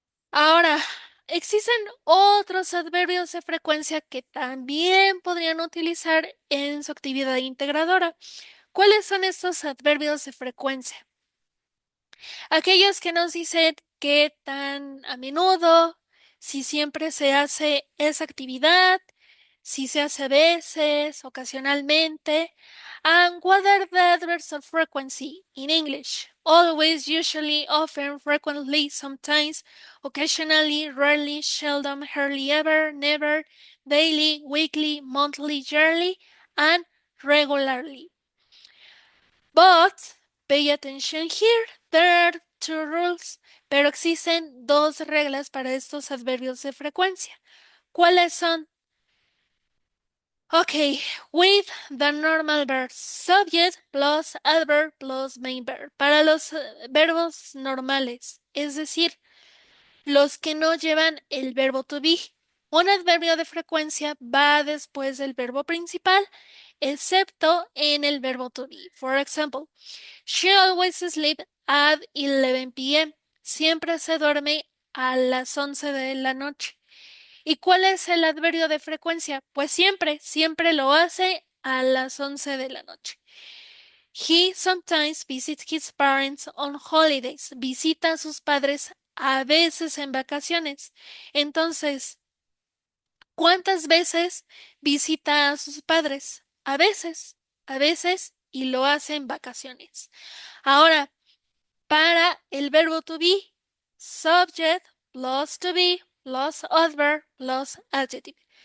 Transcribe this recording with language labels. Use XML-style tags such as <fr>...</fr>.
<es>Ahora, existen otros adverbios de frecuencia que también podrían utilizar en su actividad integradora. ¿Cuáles son estos adverbios de frecuencia? Aquellos que nos dicen qué tan a menudo, si siempre se hace esa actividad, si se hace a veces, ocasionalmente.</es> <en>And what are the adverbs of frequency in English? Always, usually, often, frequently, sometimes, occasionally, rarely, seldom, hardly ever, never, daily, weekly, monthly, yearly, and regularly. But pay attention here, there are two rules,</en> <es>pero existen dos reglas para estos adverbios de frecuencia. ¿Cuáles son?</es> <en>Okay, with the normal verb subject plus adverb plus main verb.</en> <es>Para los verbos normales, es decir, los que no llevan el verbo to be. Un adverbio de frecuencia va después del verbo principal, excepto en el verbo to be.</es> <en>For example, she always sleeps at 11 p.m.</en> <es>Siempre se duerme a las 11 de la noche. ¿Y cuál es el adverbio de frecuencia? Pues siempre, siempre lo hace a las 11 de la noche.</es> <en>He sometimes visits his parents on holidays.</en> <es>Visita a sus padres a veces en vacaciones. Entonces, ¿cuántas veces visita a sus padres? A veces y lo hace en vacaciones. Ahora, para el verbo to be,</es> <en>subject plus to be plus adverb plus adjective.</en>